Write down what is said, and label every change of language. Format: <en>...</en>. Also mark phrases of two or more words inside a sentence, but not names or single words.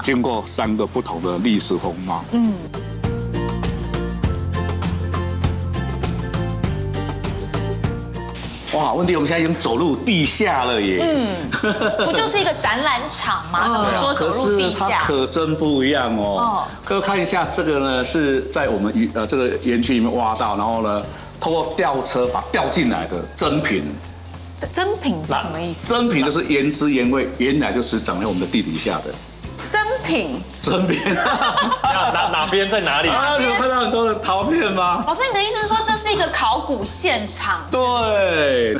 <zh>經過3個不同的歷史風貌，哇，問題我們現在已經走入地下了耶！不就是一個展覽場嗎？怎麼說走入地下？可是它可真不一樣哦。各位看一下，這個呢是在我們這個園區裡面挖到，然後呢透過吊車把吊進來的真品。真品是什麼意思？真品就是原汁原味，原來就是長在我們的地底下的。真品，哪邊在哪裡？你有看到很多的陶片嗎？老師，你的意思是說這是一個考古現場？對。</zh>